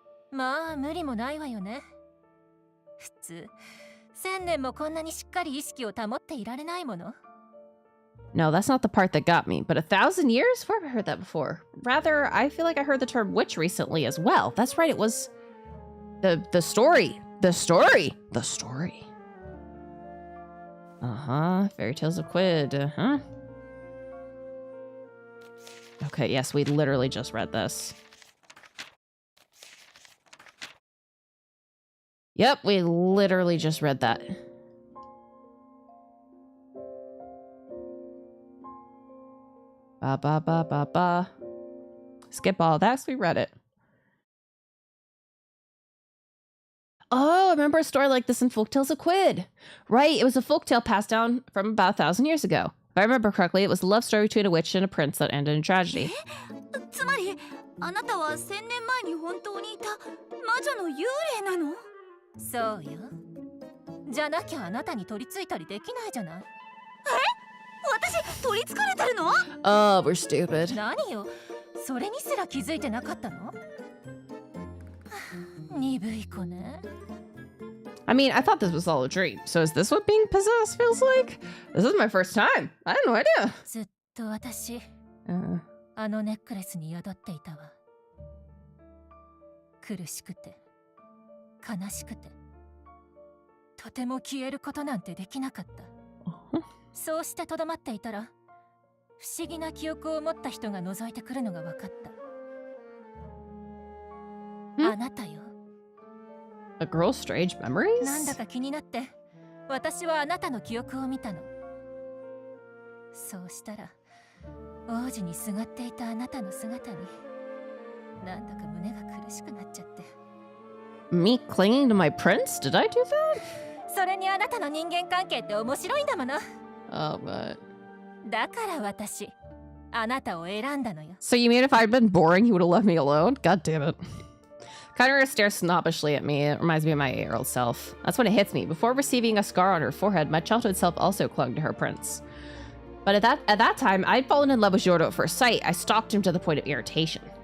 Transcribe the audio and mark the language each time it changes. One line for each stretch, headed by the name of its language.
Japanese: まあ無理もないわよね。普通1000年もこんなにしっかり意識を保っていられないもの。
English: No, that's not the part that got me. But 1,000 years? Where have I heard that before? Rather, I feel like I heard the term witch recently as well. That's right, it was the story. The story. The story. Uh-huh. Fairy Tales of Quid. Uh-huh. Okay, yes, we literally just read this. Yep, we literally just read that. Ba ba ba ba ba. Skip all that, so we read it. Oh, I remember a story like this in Folktales of Quid. Right, it was a folktale passed down from about 1,000 years ago. If I remember correctly, it was a love story between a witch and a prince that ended in tragedy.
Japanese: つまりあなたは1000年前に本当にいた魔女の幽霊なの？そうよ。じゃなきゃあなたに取り付いたりできないじゃない。私取り憑かれてるの？
English: Oh, we're stupid.
Japanese: 何よ、それにすら気づいてなかったの？鈍い子ね。
English: I mean, I thought this was all a dream. So is this what being possessed feels like? This is my first time. I had no idea.
Japanese: ずっと私、 あのネックレスに宿っていたわ。苦しくて、悲しくて、とても消えることなんてできなかった。そうしてとどまっていたら、不思議な記憶を持った人が覗いてくるのが分かった。あなたよ。
English: A girl's strange memories?
Japanese: なんだか気になって、私はあなたの記憶を見たの。そうしたら、王子にすがっていたあなたの姿に、なんだか胸が苦しくなっちゃって。
English: Me clinging to my prince? Did I do that?
Japanese: それにあなたの人間関係って面白いんだもの。
English: Oh, but...
Japanese: だから私、あなたを選んだのよ。
English: So you mean if I'd been boring, you would have left me alone? God damn it. Catarina stares snobbishly at me. It reminds me of my 8-year-old self. That's when it hits me. Before receiving a scar on her forehead, my childhood self also clung to her prince. But at that time, I'd fallen in love with Giordo at first sight. I stalked him to the point of irritation.